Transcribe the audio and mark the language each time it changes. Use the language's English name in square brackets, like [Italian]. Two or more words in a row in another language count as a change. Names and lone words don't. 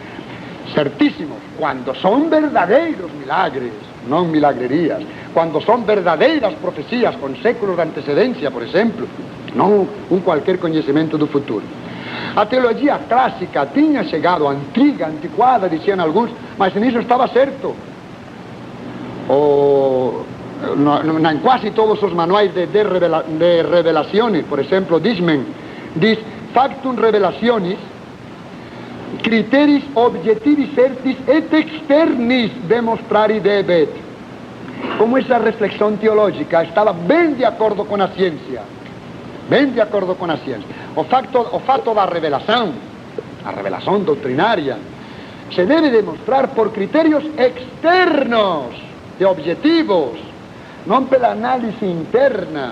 [Portuguese] Certíssimos, quando são verdadeiros milagres, não milagrerias, quando são verdadeiras profecias com séculos de antecedência, por exemplo, não um qualquer conhecimento do futuro. A teologia clássica tinha chegado, antiga, antiquada, diziam alguns, mas nisso estava certo. Em quase todos os manuais de revelações, por exemplo, diz [Latin] factum revelationis, criteris objetivis certis et externis demonstrari debet. [Portuguese] Como essa reflexão teológica estava bem de acordo com a ciência. Bem de acordo com a ciência. O fato da revelação, a revelação doutrinária, se deve demonstrar por critérios externos e objetivos, não pela análise interna.